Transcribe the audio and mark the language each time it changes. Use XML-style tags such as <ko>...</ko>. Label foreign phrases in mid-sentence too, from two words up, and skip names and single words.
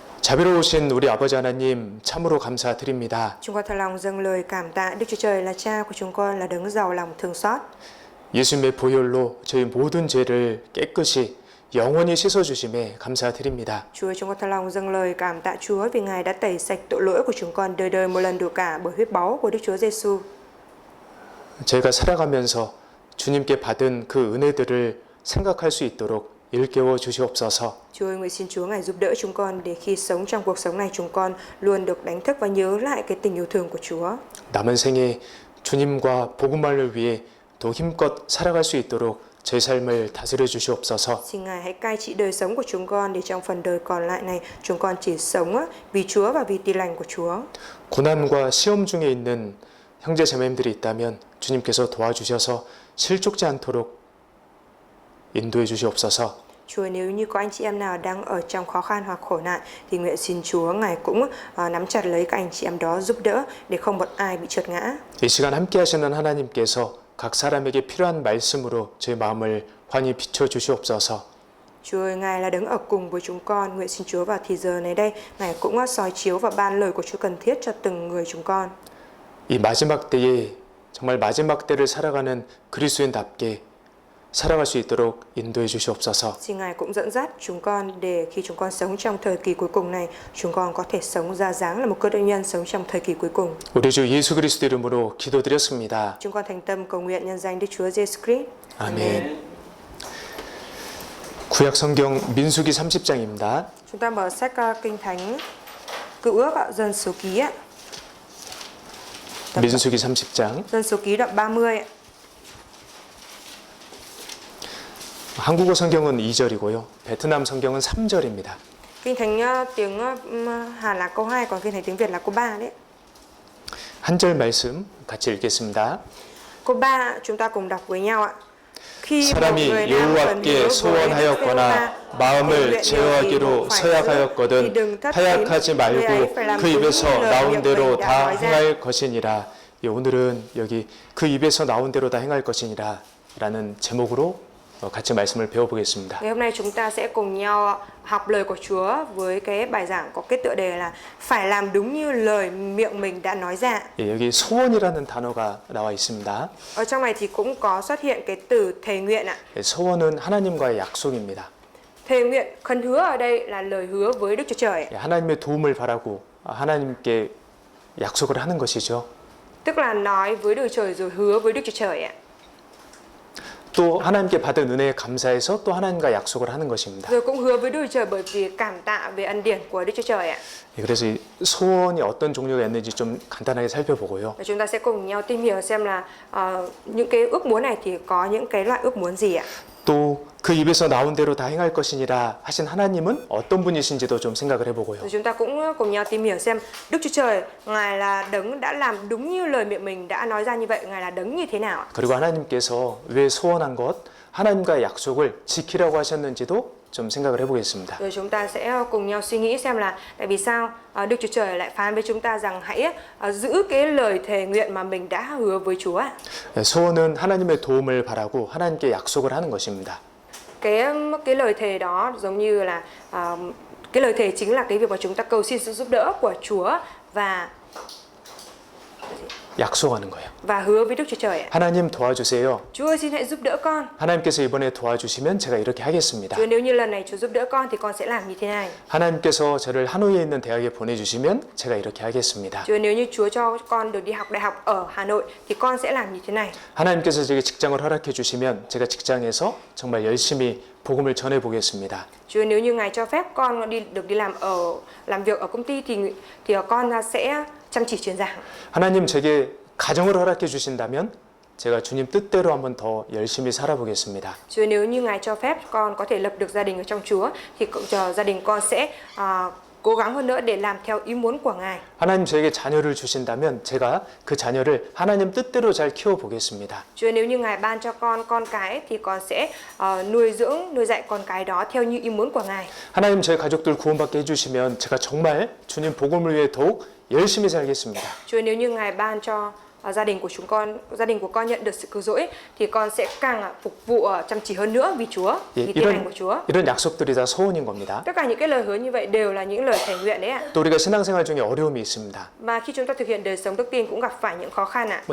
<ko>자비로우신 우리 아버지 하나님 참으로 감사드립니다.</ko> <vi>Chúng con thật lòng dâng lời cảm tạ Đức Chúa Trời là Cha của chúng con, là đấng giàu lòng thương xót.</vi> <ko>예수님의 보혈로 저희 모든 죄를 깨끗이 영원히 씻어주심에 감사드립니다.</ko> <vi>Chúa, chúng con thật lòng dâng lời cảm tạ Chúa vì Ngài đã tẩy sạch tội lỗi của chúng con đời đời một lần đủ cả bởi huyết báu của Đức Chúa Giêsu.</vi> <ko>저희가 살아가면서 주님께 받은 그 은혜들을 생각할 수 있도록 일깨워 주시옵소서.</ko> <vi>Chúa ơi, nguyện xin Chúa Ngài giúp đỡ chúng con để khi sống trong cuộc sống này chúng con luôn được đánh thức và nhớ lại cái tình yêu thương của Chúa.</vi> <ko>남은 생에 주님과 복음만을 위해 더 힘껏 살아갈 수 있도록 제 삶을 다스려 주시옵소서.</ko> <vi>Xin Ngài hãy cai trị đời sống của chúng con để trong phần đời còn lại này chúng con chỉ sống vì Chúa và vì tin lành của Chúa.</vi> <ko>고난과 시험 중에 있는 형제 자매님들이 있다면 주님께서 도와주셔서 실족지 않도록 인도해 주시옵소서.</ko> <vi>Chúa, nếu như có anh chị em nào đang ở trong khó khăn hoặc khổ nạn thì nguyện xin Chúa Ngài cũng nắm chặt lấy các anh chị em đó giúp đỡ để không một ai bị trượt ngã.</vi> <ko>이 시간 함께 하시는 하나님께서 각 사람에게 필요한 말씀으로 제 마음을 환히 비춰 주시옵소서.</ko> <vi>Chúa ơi, Ngài là đấng ở cùng với chúng con. Nguyện xin Chúa vào thì giờ này đây Ngài cũng soi chiếu và ban lời của Chúa cần thiết cho từng người chúng con.</vi> <ko>이 마지막 때에 정말 마지막 때를 살아가는 그리스도인답게 살아갈 수 있도록 인도해 주시옵소서.</ko> <vi>Xin Ngài cũng dẫn dắt chúng con để khi chúng con sống trong thời kỳ cuối cùng này, chúng con có thể sống ra dáng là một cơ đốc nhân sống trong thời kỳ cuối cùng.</vi> <ko>우리 주 예수 그리스도 이름으로 기도드렸습니다.</ko> <vi>Chúng con thành tâm cầu nguyện nhân danh Đức Chúa Giêsu Christ.</vi> <ko>아멘. 구약 성경 민수기 30장입니다.</ko> <vi>Chúng ta mở sách Kinh Thánh Cựu Ước Dân số ký ạ.</vi> <ko>민수기 30장.</ko> <vi>Dân số ký đoạn 30 ạ.</vi> <ko>한국어 성경은 2절이고요. 베트남 성경은 3절입니다.</ko> <vi>Kinh Thánh tiếng Hàn là câu 2, còn Kinh Thánh tiếng Việt là câu 3 đấy.</vi> <ko>한 절 말씀 같이 읽겠습니다.</ko> <vi>Câu 3 chúng ta cùng đọc với nhau ạ. Khi</vi> <ko>사람이 여호와께 소원하였거나 마음을 제어하기로 서약하였거든 타약하지 말고 그 입에서 나온 대로 다 행할 것이니라. 예, 오늘은 여기 그 입에서 나온 대로 다 행할 것이니라 라는 제목으로 같이 말씀을 배워보겠습니다.</ko> <vi>Ngày hôm nay chúng ta sẽ cùng nhau học lời của Chúa với cái bài giảng có cái tựa đề là phải làm đúng như lời miệng mình đã nói ra.</vi> <ko>예, 여기 소원이라는 단어가 나와 있습니다.</ko> <vi>Ở trong này thì cũng có xuất hiện cái từ thề nguyện ạ.</vi> <ko>예, 소원은 하나님과의 약속입니다.</ko> <vi>Thề nguyện, khấn hứa ở đây là lời hứa với Đức Chúa Trời.</vi> <ko>예, 하나님의 도움을 바라고 하나님께 약속을 하는 것이죠.</ko> <vi>Tức là nói với Đức Chúa Trời rồi hứa với Đức Chúa Trời ạ.</vi> <ko>또 하나님께 받은 은혜에 감사해서 또 하나님과 약속을 하는 것입니다.</ko> <vi>Rồi cũng hứa với Đức Chúa Trời bởi vì cảm tạ về ân điển của Đức Chúa Trời ạ.</vi> <ko>예, 그래서 이 소원이 어떤 종류가 있는지 좀 간단하게 살펴보고요.</ko> <vi>Và chúng ta sẽ cùng nhau tìm hiểu xem là những cái ước muốn này thì có những cái loại ước muốn gì ạ.</vi> <ko>또 그 입에서 나온 대로 다 행할 것이니라 하신 하나님은 어떤 분이신지도 좀 생각을 해보고요.</ko> <vi>Rồi chúng ta cũng cùng nhau tìm hiểu xem Đức Chúa Trời, Ngài là đấng đã làm đúng như lời miệng mình đã nói ra như vậy, Ngài là đấng như thế nào ạ?</vi> <ko>그리고 하나님께서 왜 소원한 것, 하나님과의 약속을 지키라고 하셨는지도 좀 생각을 해보겠습니다.</ko> <vi>Rồi chúng ta sẽ cùng nhau suy nghĩ xem là tại vì sao Đức Chúa Trời lại phán với chúng ta rằng hãy giữ cái lời thề nguyện mà mình đã hứa với Chúa ạ.</vi> <ko>예, 소원은 하나님의 도움을 바라고 하나님께 약속을 하는 것입니다.</ko> <vi>Cái lời thề đó giống như là cái lời thề chính là cái việc mà chúng ta cầu xin sự giúp đỡ của Chúa và</vi> <ko>약속하는 거예요.</ko> <vi>hứa với Đức Chúa Trời ạ.</vi> <ko>하나님 도와주세요.</ko> <vi>Chúa ơi, xin hãy giúp đỡ con.</vi> <ko>하나님께서 이번에 도와주시면 제가 이렇게 하겠습니다.</ko> <vi>Chúa, nếu như lần này Chúa giúp đỡ con thì con sẽ làm như thế này.</vi> <ko>하나님께서 저를 하노이에 있는 대학에 보내주시면 제가 이렇게 하겠습니다.</ko> <vi>Chúa, nếu như Chúa cho con được đi học đại học ở Hà Nội thì con sẽ làm như thế này.</vi> <ko>하나님께서 제게 직장을 허락해 주시면 제가 직장에서 정말 열심히 복음을 전해 보겠습니다.</ko> <vi>Chúa, nếu như Ngài cho phép con được đi làm việc ở công ty thì con sẽ chăm chỉ truyền giảng.</vi> <ko>하나님 제게 가정을 허락해 주신다면 제가 주님 뜻대로 한번 더 열심히 살아보겠습니다.</ko> <vi>Chúa, nếu như Ngài cho phép con có thể lập được gia đình ở trong Chúa thì gia đình con sẽ cố gắng hơn nữa để làm theo ý muốn của Ngài.</vi> <ko>하나님 저에게 자녀를 주신다면 제가 그 자녀를 하나님 뜻대로 잘 키워보겠습니다.</ko> <vi>Chúa, nếu như Ngài ban cho con cái thì con sẽ nuôi dạy con cái đó theo như ý muốn của Ngài.</vi> <ko>하나님 저희 가족들 구원받게 해주시면 제가 정말 주님 복음을 위해 더욱 열심히 살겠습니다.</ko> <vi>Chúa, nếu như Ngài ban cho gia đình của con nhận được sự cứu rỗi thì con sẽ càng phục vụ chăm chỉ hơn nữa vì Chúa, vì tin lành của Chúa.</vi> <ko>이런 약속들이 다 소원인 겁니다.</ko> <vi>Tất cả những cái lời hứa như vậy đều là những lời thề nguyện đấy ạ.</vi> <ko>또 우리가 신앙생활 중에 어려움이 있습니다.</ko> <vi>Và khi chúng ta thực hiện đời sống đức tin cũng gặp phải những khó khăn ạ.</vi>